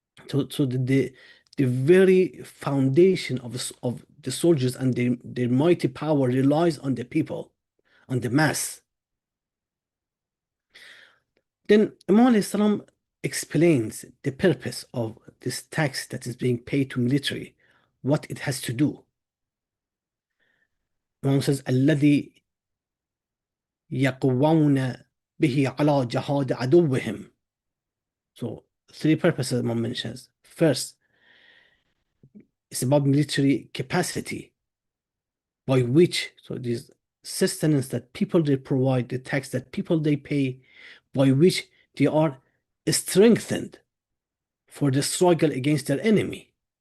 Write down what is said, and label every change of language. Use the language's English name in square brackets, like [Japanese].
[English] So the very foundation of the soldiers and their mighty power relies on the people, on the mass. Then Imam ﷺ explains the purpose of this tax that is being paid to military, what it has to do. [Arabic] Imam says, الذي يقوون به على جهاد عدوهم. [English] So three purposes Imam mentions. First, it's about military capacity, by which, so these sustenance that people they provide, the tax that people they pay, by which they are strengthened for the struggle against their enemy.